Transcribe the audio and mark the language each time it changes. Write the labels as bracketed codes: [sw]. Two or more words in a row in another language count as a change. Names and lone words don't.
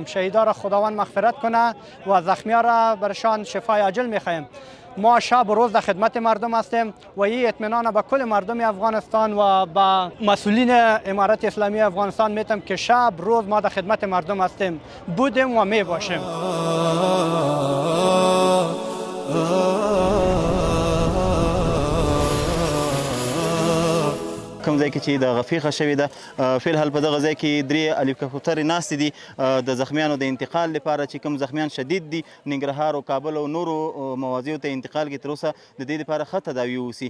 [fa] شهیدا را خداوند مغفرت کنه و زخمیان را برشان شفای عاجل میخواهیم. ما شب و روز در خدمت مردم هستیم و این اطمینان به کل مردم افغانستان و به مسئولین امارت اسلامی افغانستان میتم که شب روز ما در خدمت مردم هستیم، بودیم و می باشیم. [ps] کوم ځای کې چې د غفیخه شوې ده فلحال په دغه ځای کې 3 هلیکاپټرې ناستې دي د زخمیانو د انتقال لپاره چې کوم زخمیان شدید دي ننګرهار او کابل او نورو مواضعو ته انتقال کې تر اوسه د دې لپاره ښه تداوي وسي.